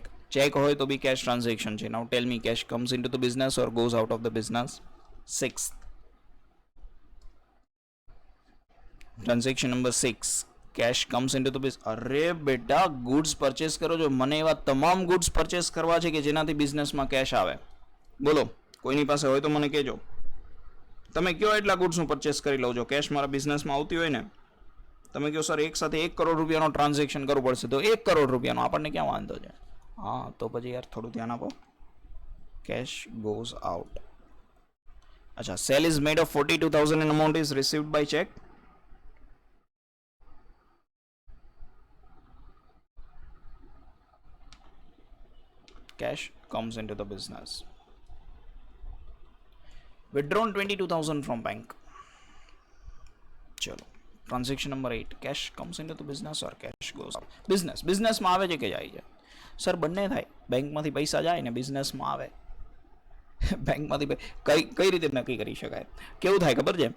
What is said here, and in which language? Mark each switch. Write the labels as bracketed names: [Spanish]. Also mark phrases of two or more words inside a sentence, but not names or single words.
[Gujarati] Check હોય તો બી [English] cash transaction [Gujarati] છે. [English] Now tell me, cash comes into the business or goes out of the business? Sixth. Transaction number 6. Cash comes into the business. [Gujarati] અરે બેટા, [English] goods purchase [Gujarati] કરો છો. મને એવા તમામ [English] goods purchase [Gujarati] કરવા છે કે જેનાથી બિઝનેસમાં કેશ આવે. બોલો, કોઈની પાસે હોય તો મને કહેજો. તમે કયો એટલા ગુડ્સનું પરચેસ કરી લો છો. કેશ મારા બિઝનેસમાં આવતી હોય ને, તમે કહો સર એક સાથે 1 કરોડ રૂપિયાનો ટ્રાન્ઝેક્શન કરવું પડશે, તો 1 કરોડ રૂપિયાનો આપણને ક્યાં વાંધો છે? હા, તો પછી યાર થોડું ધ્યાન આપો. [English] cash goes out. અચ્છા, sale is made of 42,000 and amount is received by check. Cash comes into the business. Withdrawn 22,000 from bank. [Gujarati] ચલો, ટ્રાન્ઝેક્શન નંબર 8. [English] Cash comes into the business or cash goes out? [Gujarati] બિઝનેસમાં આવે છે કે જાય છે? સર બંને થાય. બેંકમાંથી પૈસા જાય ને બિઝનેસમાં આવે. બેંકમાંથી કઈ રીતે નક્કી કરી શકાય? કેવું થાય ખબર છે?